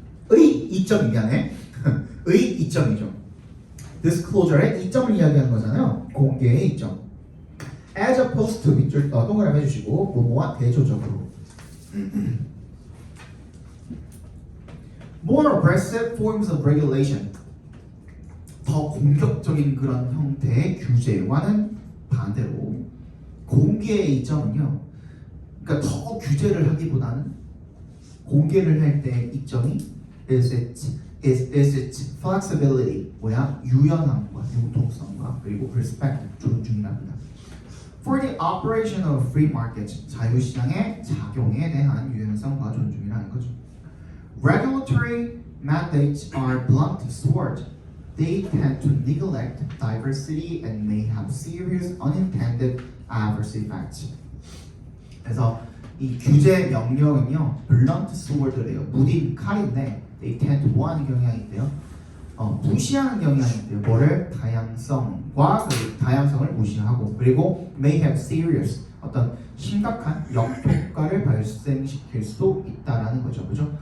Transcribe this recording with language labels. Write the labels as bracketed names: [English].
[Korean] 의 이점 미안해. 의 이점이죠. disclosure의 이점을 이야기하는 거잖아요. 공개의 이점. [English] as opposed to [Korean] 밑줄 동그라미 해주시고 뭐뭐와 대조적으로. [English] more aggressive forms of regulation. [Korean] 더 공격적인 그런 형태의 규제와는 반대로 공개의 이점은요. 그러니까 더 규제를 하기보다는 공개를 할 때 이점이 [English] is its flexibility [Korean] 뭐야? 유연함과 융통성과 그리고 perspective 존중이랍니다. [English] For the operation of free market [Korean] 자유시장의 작용에 대한 유연성과 존중이라는 거죠. [English] Regulatory mandates are blunt sword. They tend to neglect diversity and may have serious unintended adverse effects. [Korean] 그래서 이 규제 명령은요, [English] blunt sword [Korean] 래요. 무딘 칼인데, [English] they tend to [Korean] 뭐하는 경향이 있대요? 무시하는 경향이 있대요. 뭐를? 다양성과 그 다양성을 무시하고, 그리고 [English] may have serious [Korean] 어떤 심각한 역효과를 발생시킬 수도 있다라는 거죠, 그죠?